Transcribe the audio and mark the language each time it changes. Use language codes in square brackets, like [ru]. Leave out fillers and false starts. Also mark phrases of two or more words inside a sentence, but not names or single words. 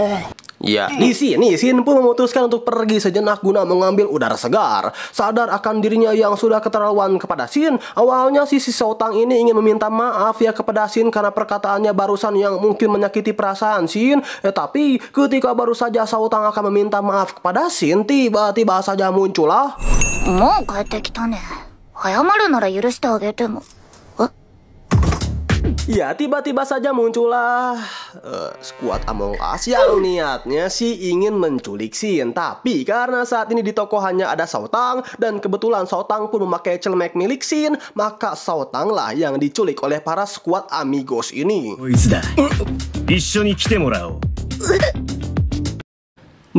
[id] Ya, di sini Shin pun memutuskan untuk pergi sejenak guna mengambil udara segar. Sadar akan dirinya yang sudah keterlaluan kepada Shin, awalnya si Saotang ini ingin meminta maaf ya kepada Shin karena perkataannya barusan yang mungkin menyakiti perasaan Shin. Tapi ketika baru saja Saotang akan meminta maaf kepada Shin, tiba-tiba saja muncullah. [ja] もう帰ってきたね。謝るなら許してあげても。 [id] Ya, tiba-tiba saja muncullah skuad Among Us yang niatnya sih ingin menculik Shin. Tapi karena saat ini di toko hanya ada Saotang dan kebetulan Saotang pun memakai celemek milik Shin, maka Saotang lah yang diculik oleh para skuad amigos ini.